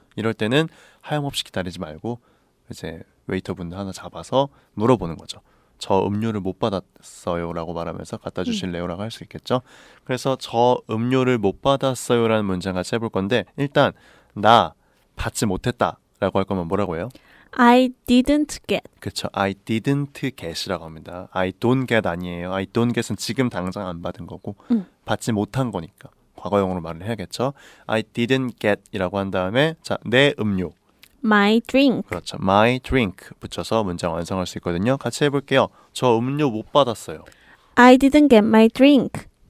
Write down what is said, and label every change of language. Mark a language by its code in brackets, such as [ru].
[ko] 이럴 때는 하염없이 기다리지 말고 이제 웨이터분들 하나 잡아서 물어보는 거죠. 저 음료를 못 받았어요 라고 말하면서 갖다 주실래요? 라고 할 수 있겠죠. 그래서 저 음료를 못 받았어요 라는 문장 같이 해볼 건데 일단 나 받지 못했다 라고 할 거면 뭐라고 해요? [en] I didn't get. [ko] 그렇죠. [en] I didn't get [ko] 이라고 합니다. [en] I don't get [ko] 아니에요. [en] I don't get [ko] 은 지금 당장 안 받은 거고 받지 못한 거니까 과거형으로 말을 해야겠죠. [en] I didn't get [ko] 이라고 한 다음에 자, 내 음료. [en] My drink. [ko] 그렇죠. My drink 붙여서 문장 완성할 수 있거든요. 같이 해볼게요. 저 음료 못 받았어요. [en] I didn't get my drink.